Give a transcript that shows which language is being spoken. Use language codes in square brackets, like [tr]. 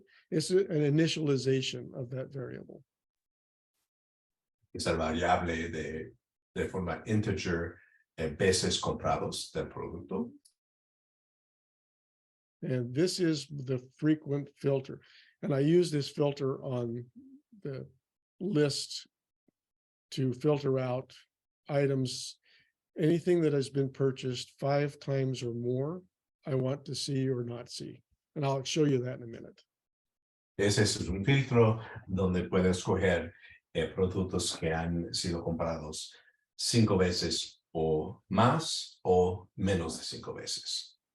[en] It's an initialization of that variable. [es] Es el variable de forma integer veces comprados del producto. [en] And this is the frequent filter. And I use this filter on the list to filter out items, anything that has been purchased 5 times or more, I want to see or not see. And I'll show you that in a minute. [es] Ese es un filtro donde puedes escoger productos que han sido comprados 5 veces o más o menos de 5 veces.